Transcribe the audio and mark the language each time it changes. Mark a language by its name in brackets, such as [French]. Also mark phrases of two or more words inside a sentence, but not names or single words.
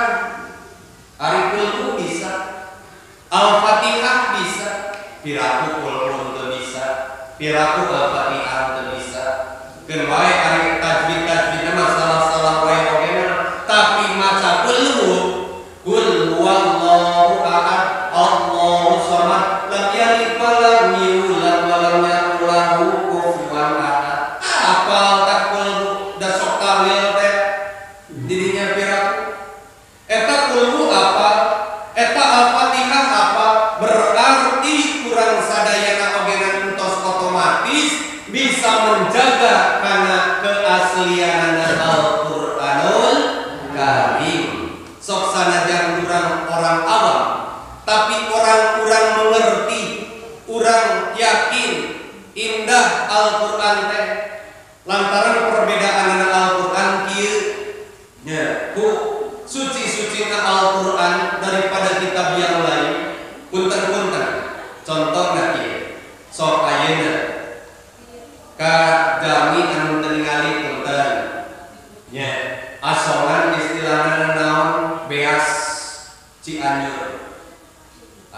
[Sundanese] Ari kultu bisa, Al-Fatihah bisa, piraku kultu teu bisa, piraku Al-Fatihah teu bisa. Keun wae ari tajwid-tajwidna mah salah-salah wae ogena, tapi maca [Arabic] قل هو الله أحد الله الصمد, لم يلد ولم يولد ولم يكن له كفوا أحد. [Sundanese] Apal tak kul da sok tahlil teh didinya piraku. Eta kul apa? Eta Al-Fatihah apa? [Indonesian] Berarti kurang [Sundanese] sadayana ogena entos [Indonesian] otomatis bisa menjaga karena keaslian Al-Qur'anul Karim. [Sundanese] Sok sanajan [Indonesian] orang awam, tapi orang-orang mengerti, orang yakin indah Al-Qur'an teh. [Sundanese] Lantaran perbedaan Al-Qur'an kieu nya ku suci-sucina Al-Qur'an [Indonesian] daripada kitab yang lain. [Sundanese] Punten-punten. Contohna kieu. Sok ayeuna ka jami anu teu ningali punten. Nya, asongan istilahna naon? Beas Cianjur.